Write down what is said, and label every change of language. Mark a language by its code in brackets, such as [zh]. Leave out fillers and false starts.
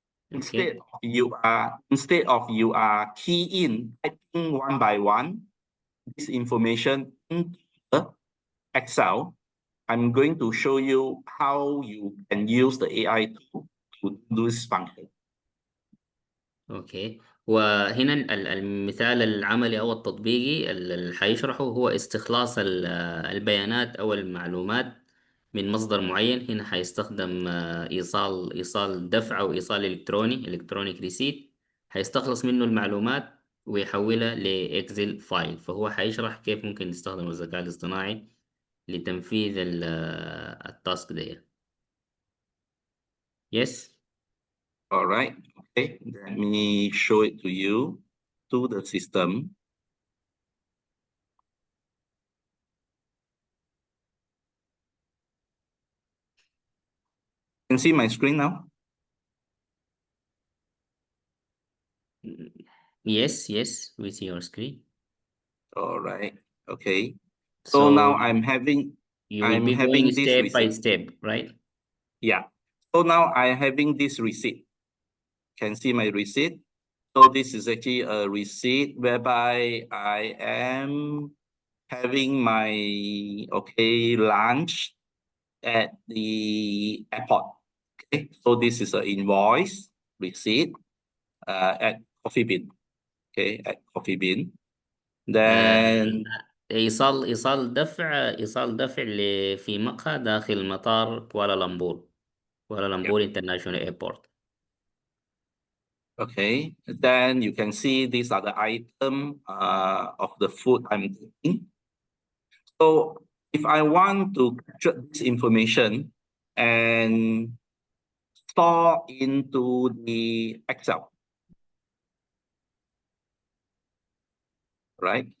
[en] Okay. Instead of you are typing one by one this information into the Excel, I'm going to show you how you can use the AI to do this function. [ar] اوكي، وهنا المثال العملي او التطبيقي اللي حيشرحه هو استخلاص البيانات او المعلومات من مصدر معين. هنا حيستخدم ايصال دفع او ايصال الكترونيك ريسيت، حيستخلص منه المعلومات ويحولها لاكسل فايل. فهو حيشرح كيف ممكن نستخدم الذكاء الاصطناعي لتنفيذ التاسك ده. [en] Yes. All right. Okay. Let me show it to you to the system. You can see my screen now? Yes, we see your screen. All right. Okay. So now I'm having going this step by receipt. step, right? Yeah. So now I'm having this receipt. Can see my receipt. So this is actually a receipt whereby I am having my lunch at the airport. Okay, so this is an invoice receipt at Coffee Bean. Okay, at Coffee Bean. Then [ar] ايصال دفع في مقهى داخل مطار كوالالمبور انترناشونال ايربورت. [en] okay, then you can see these are the item of the food I'm eating. So if I want to capture this information and store into the Excel, right?